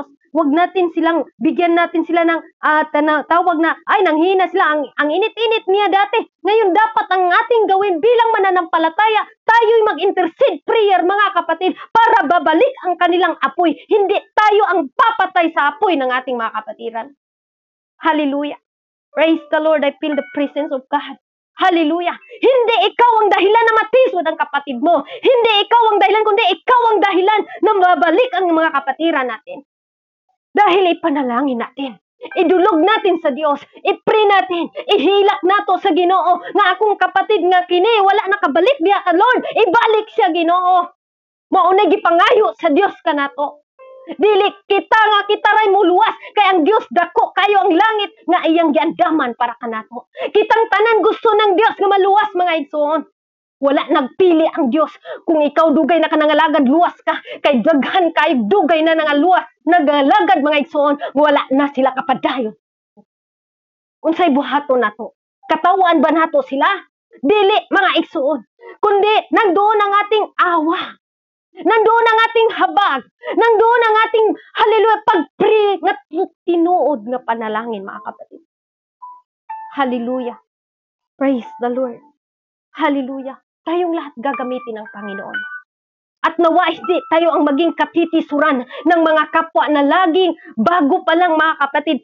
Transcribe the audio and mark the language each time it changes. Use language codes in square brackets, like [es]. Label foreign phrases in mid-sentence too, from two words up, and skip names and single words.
[tl] Huwag natin silang, bigyan natin sila ng tawag na, ay, nanghina sila, ang init-init niya dati. Ngayon dapat ang ating gawin bilang mananampalataya, tayo'y mag- [en] intercede prayer, [tl] mga kapatid, para babalik ang kanilang apoy. Hindi tayo ang papatay sa apoy ng ating mga kapatiran. [en] Hallelujah. Praise the Lord. I feel the presence of God. Hallelujah. [tl] Hindi ikaw ang dahilan na matisod ang kapatid mo. Hindi ikaw ang dahilan, kundi ikaw ang dahilan na mabalik ang mga kapatiran natin. Dahil ipanalangin natin. Idulog natin sa Diyos. I-pray natin. [ceb] Ihilak nato sa Ginoo nga akong kapatid nga kini wala nakabalik diha ka Lord. Ibalik siya Ginoo. Maunay gipangayo sa Diyos kanato. Dili kita ray muluwas kay ang Dios dako kayo ang langit nga iyang giandaman para kanato. Kitang tanan gusto ng Dios nga maluwas, mga igsoon. Wala nagpili ang Dios kung ikaw dugay na ka nangalagad luwas ka kay daghan kay dugay na nangaluwas nagalagad, mga igsoon, wala na sila kapadayon. Unsay buhaton nato? Katawan ba nato sila? Dili, mga igsoon. [tl] Kundi nandoon ang ating awa. Nandoon ang ating habag. Nandoon ang ating, hallelujah, pag-pray na [ceb] tinuod nga panalangin, [tl] mga kapatid. [en] Hallelujah. Praise the Lord. Hallelujah. [tl] Tayong lahat gagamitin ng Panginoon. At nawa hindi tayo ang maging katitisuran ng mga kapwa na laging bago pa lang, mga kapatid.